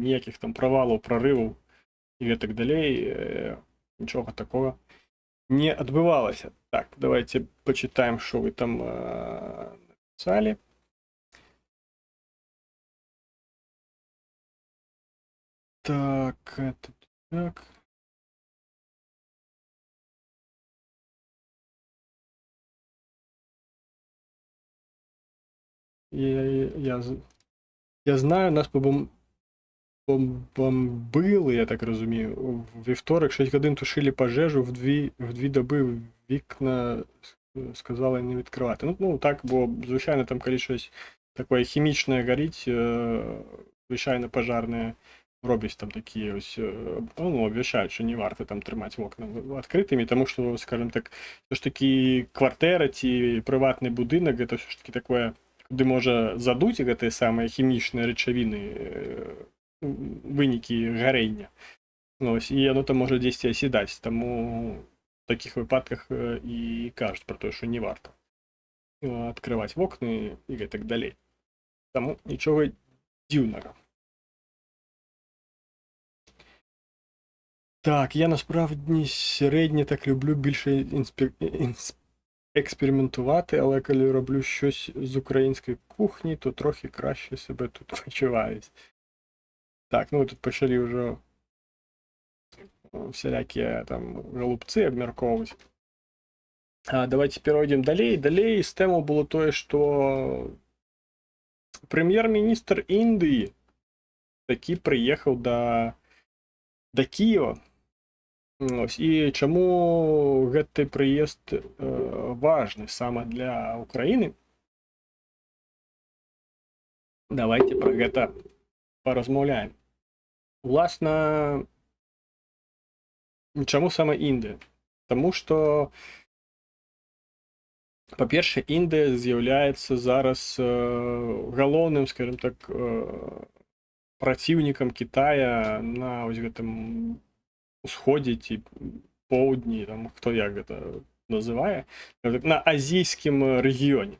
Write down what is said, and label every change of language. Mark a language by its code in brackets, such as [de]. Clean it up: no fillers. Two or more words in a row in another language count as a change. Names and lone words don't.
[be] Ніякіх там правалаў, прарываў і гэтак далей, нічога такога не адбывалася. Так, давайте пачытаем, што вы там напісалі. [ru] Так, это так. [uk] Я знаю, нас бомбили, я так розумію, у вівторок 6 годин тушили пожежу, в дві доби вікна сказали не відкривати. Ну так, бо, звичайно, там коли щось таке хімічне горить, звичайно, пожарне роблять там такі ось, ну, обвіщають, що не варто там тримати вікна відкритими, тому що, скажімо так, все ж таки квартира ці приватний будинок, це все ж таки таке [be] куды можа задуць гэтыя самыя хімічныя рэчавіны, вынікі гарэння. Ось, і яно там можа дзесьці асідаць, таму в такіх выпадках і кажуць пра тое, што не варта адкрываць вокны і гэтак далей. Таму нічога дзіўнага. [uk] Так, я насправді середньо так люблю більше експериментувати, але коли роблю щось з української кухні, то трохи краще себе тут почуваюсь. Так, ну тут почали вже всякі там голубці обмірковувати. [ru] Давайте перейдем далей. [uk] Далей з тему було те, що прем'єр-міністр Індії таки приїхав до Києва. [be] Ось, і чому гэты прыезд важны [uk] саме для України? [be] Давайте про гэта паразмаўляем. Уласна, чаму саме Індыя? Таму што, па-першае, Індыя з'яўляецца зараз галоўным, скажем так, праціўнікам Китая на ось гэтым усходзе ці поўдні, там, хто як гэта называе, на азійскім рэгіёне.